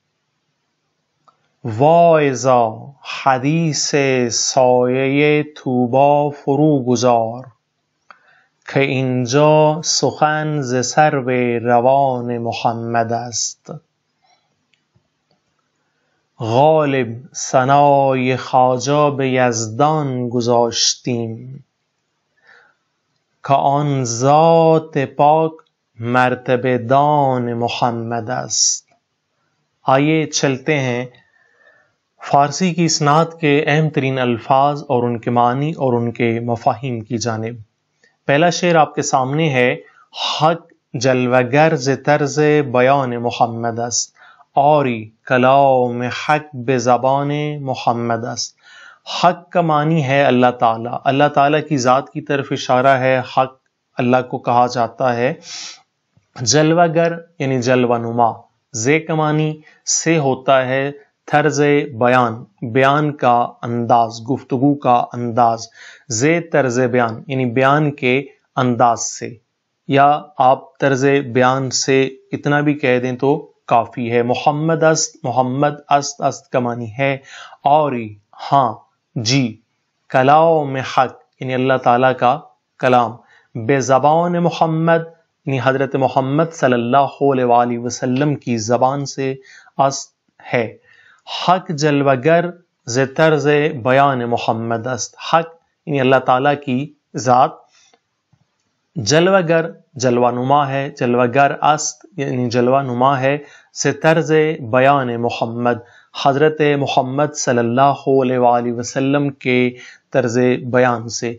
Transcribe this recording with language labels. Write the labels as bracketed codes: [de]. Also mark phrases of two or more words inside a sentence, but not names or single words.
[fa] واعظا حدیث سایه طوبی فرو گذار، که اینجا سخن ز سرو روان محمد است۔ غالب ثنای خواجه به یزدان گذاشتیم، که آن ذات پاک مرتبه دان محمد است۔ [ur] آئیے چلتے ہیں فارسی کی اس نعت کے اہم ترین الفاظ اور ان کے معنی اور ان کے مفاہیم کی جانب۔ پہلا شعر آپ کے سامنے ہے: [fa] حق جلوگر ز طرز بیان محمد است، آری کلام حق به زبان محمد است۔ [ur] حق کا معنی ہے اللہ تعالیٰ، اللہ تعالیٰ کی ذات کی طرف اشارہ ہے۔ حق اللہ کو کہا جاتا ہے۔ جلوگر یعنی جلوہ نما، زے کا معنی سے ہوتا ہے طرز بیان، بیان کا انداز، گفتگو کا انداز۔ زے طرز بیان یعنی بیان کے انداز سے، یا آپ طرز بیان سے اتنا بھی کہہ دیں تو کافی ہے۔ [fa] محمد است، محمد است [ur] کا معنی ہے اوری ہاں جی، کلام حق یعنی اللہ تعالیٰ کا کلام، بے زبان محمد یعنی حضرت محمد صلی اللہ علیہ وآلہ وسلم کی زبان سے است ہے۔ [fa] حق جلوگر ز طرز بیان محمد است، [ur] حق یعنی اللہ تعالیٰ کی ذات جلوگر جلوہ نما ہے، [fa] جلوگر است [ur] یعنی جلوہ نما ہے، سے طرز بیان محمد حضرت محمد صلی اللہ علیہ وآلہ وسلم کے طرز بیان سے۔